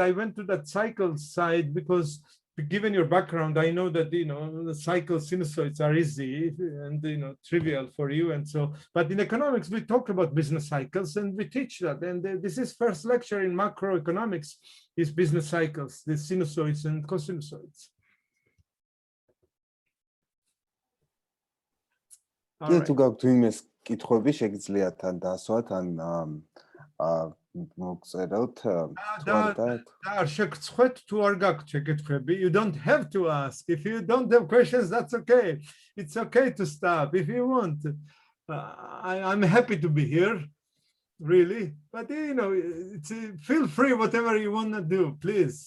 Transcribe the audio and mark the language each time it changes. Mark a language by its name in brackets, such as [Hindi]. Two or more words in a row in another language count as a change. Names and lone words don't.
[English] I went to that cycle side because, given your background, I know that the cycle sinusoids are easy and trivial for you. And so, but in economics, we talk about business cycles and we teach that. And this is first lecture in macroeconomics is business cycles, the sinusoids and cosinusoids. [Georgian] კი თუ გაქვთ ვინმეს კითხვები შეგიძლიათ თან დასვათ ან მოგწეროთ [English] You don't have to ask. If you don't have questions, that's okay. It's okay to stop if you want. I'm happy to be here, really. But feel free, whatever you want to do, please.